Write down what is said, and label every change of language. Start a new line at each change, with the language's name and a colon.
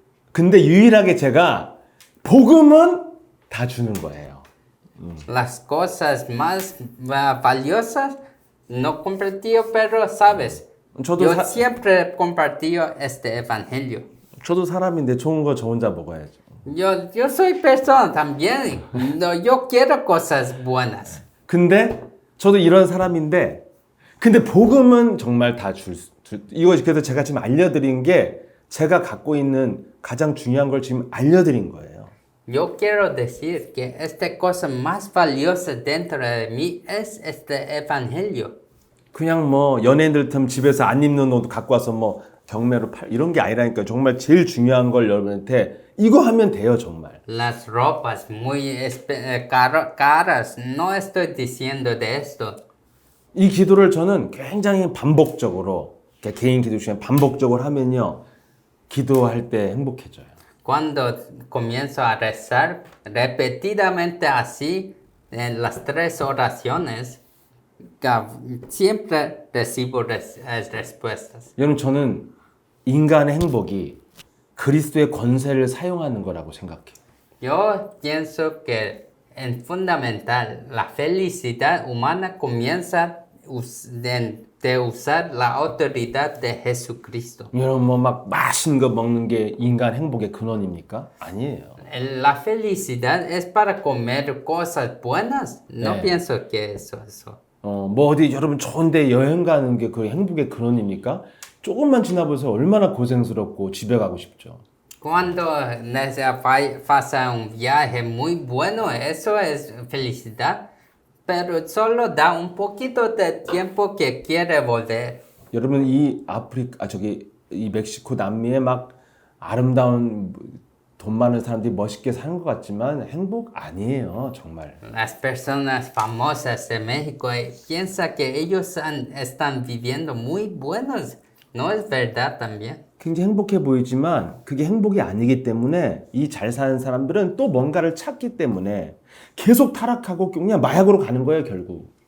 Korean: 근데 유일하게 제가 복음은 다 주는 거예요.
Spanish: Las cosas más valiosas no compartido, pero sabes, yo siempre compartido este evangelio.
Korean: 저도 사람인데 좋은 거 저 혼자 먹어야죠.
Spanish: Yo soy persona también. No, yo quiero cosas buenas.
Korean: 근데 저도 이런 사람인데, 근데 복음은 정말 다 이거 그래서 제가 지금 알려드린 게 제가 갖고 있는 가장 중요한 걸 지금 알려드린 거예요.
Spanish: Yo quiero decir que esta cosa más valiosa dentro de mí es este evangelio.
Korean: 그냥 뭐 연예인들처럼 집에서 안 입는 옷 갖고 와서 뭐 경매로 이런 게 아니라니까. 정말 제일 중요한 걸 여러분한테 이거 하면 돼요, 정말.
Spanish: Las ropas muy caras, no estoy diciendo de esto.
Korean: 이 기도를 저는 굉장히 반복적으로, 개인 기도 중에 반복적으로 하면요, 기도할 때 행복해져요.
Spanish: Cuando comienzo a rezar repetidamente así en las 3 oraciones, siempre recibo respuestas.
Korean: 여러분 저는 인간의 행복이 그리스도의 권세를 사용하는 거라고 생각해요.
Spanish: Yo pienso que en fundamental la felicidad humana comienza de usar la autoridad de Jesucristo.
Korean: 여러분 뭐 막 맛있는 거 먹는 게 인간 행복의 근원입니까? 아니에요.
Spanish: La felicidad es para comer cosas buenas. No
Korean: 네.
Spanish: pienso que eso.
Korean: 뭐 어디 여러분 좋은데 여행 가는 게 그 행복의 근원입니까? 조금만 지나보세요. 얼마나 고생스럽고 집에 가고 싶죠.
Spanish: Cuando pasa un viaje muy bueno, eso es felicidad, pero solo da un poquito de tiempo que quiere volver.
Korean: 여러분 이 이 멕시코 남미에 막 아름다운 돈 많은 사람들이 멋있게 사는 것 같지만 행복 아니에요, 정말.
Spanish: Las personas famosas de México piensan que ellos están viviendo muy buenos. ¿No es verdad también?
Korean: 굉장히 행복해 보이지만 그게 행복이 아니기 때문에 이 잘 사는 사람들은 또 뭔가를 찾기 때문에 계속 타락하고 그냥 마약으로 가는 거예요, 결국.